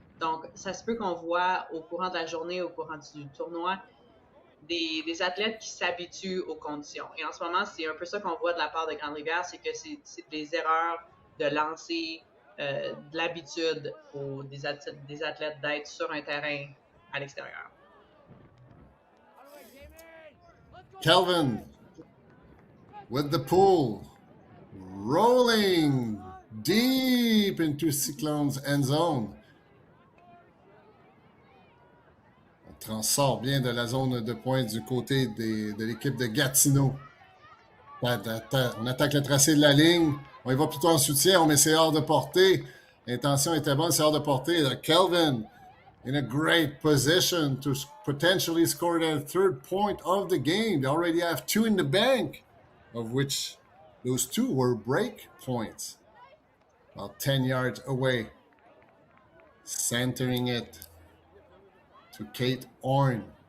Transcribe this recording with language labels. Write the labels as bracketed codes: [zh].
[fr] Donc, ça se peut qu'on voit au courant de la journée, au courant du tournoi, des athlètes qui s'habituent aux conditions. Et en ce moment, c'est un peu ça qu'on voit de la part de Grande-Rivère, c'est que c'est des erreurs de lancer, de l'habitude des athlètes d'être sur un terrain à l'extérieur. [en] Kelvin with the pull, rolling deep into Cyclone's end zone. [fr] On transsort bien de la zone de pointe du côté de l'équipe de Gatineau. On attaque le tracé de la ligne. On y va plutôt en soutien. On met c'est hors de portée. L'intention était bonne, c'est hors de portée. [en] Kelvin in a great position to potentially score their third point of the game. They already have 2 in the bank, of which those 2 were break points. About 10 yards away. Centering it to Kate Orn.